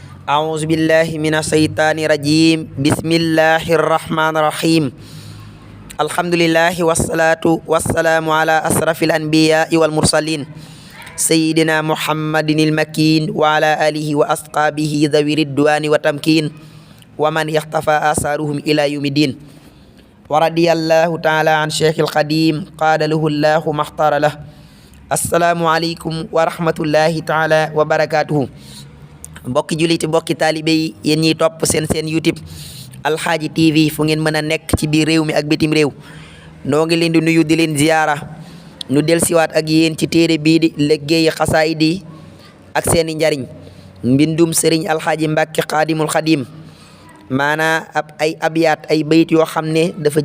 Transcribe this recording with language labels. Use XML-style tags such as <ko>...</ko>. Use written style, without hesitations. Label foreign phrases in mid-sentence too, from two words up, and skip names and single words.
<ar>أعوذ بالله من الشيطان الرجيم بسم الله الرحمن الرحيم الحمد لله والصلاة والسلام على أشرف الأنبياء والمرسلين سيدنا محمد المكين وعلى آله وأصحابه ذوي الرضوان والتمكين ومن اختفى آثارهم إلى يوم الدين ورضي الله تعالى عن شيخ القديم قال له الله ما اختار له السلام عليكم ورحمة الله تعالى وبركاته</ar> <wo>mbokki juliti mbokki taalibe yi yéen ñiy topp seen YouTube Alxaaji TV fu ngeen mën a nekk ci biir réew mi ak bitim réew noo ngi leen di nuyu di leen ziyaara nu dellusiwaat ak yéen ci téere bii di liggéeyi xasaayid yi ak seeni njariñ mbindum sëriñ Alxaaji Mbàkke Xaadimul Xadim maanaa ay abyaat ay bayit yoo xam ne dafa</wo>